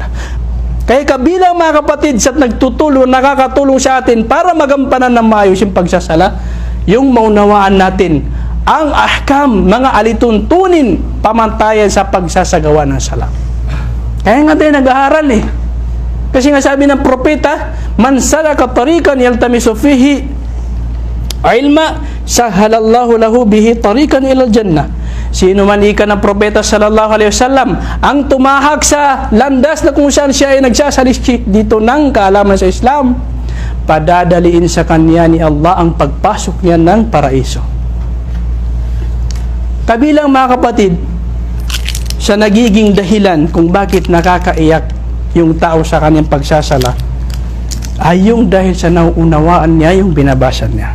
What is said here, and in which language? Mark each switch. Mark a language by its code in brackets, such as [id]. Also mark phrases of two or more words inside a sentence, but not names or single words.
[tl] Kaya kabilang, mga kapatid, sa nagtutulong, nakakatulong sa atin para magampanan ng maayos yung pagsasala, yung maunawaan natin ang ahkam, mga alituntunin, pamantayan sa pagsasagawa ng sala. Kaya nga tayo nag-aaral eh. Kasi nga sabi ng propeta, [ar] من سلك طريقا يلتمس فيه علما سهل الله له به طريقا إلى الجنة. [tl] Sino man ika ng propeta [ar] صلى الله عليه وسلم [tl] ang tumahak sa landas na kung saan siya ay nagsasaliksik dito ng kaalaman sa Islam, padadaliin sa kanya ni Allah ang pagpasok niya ng paraiso. Kabilang mga kapatid, sa nagiging dahilan kung bakit nakakaiyak yung tao sa kanyang pagsasala, ay yung dahil sa nauunawaan niya yung binabasa niya.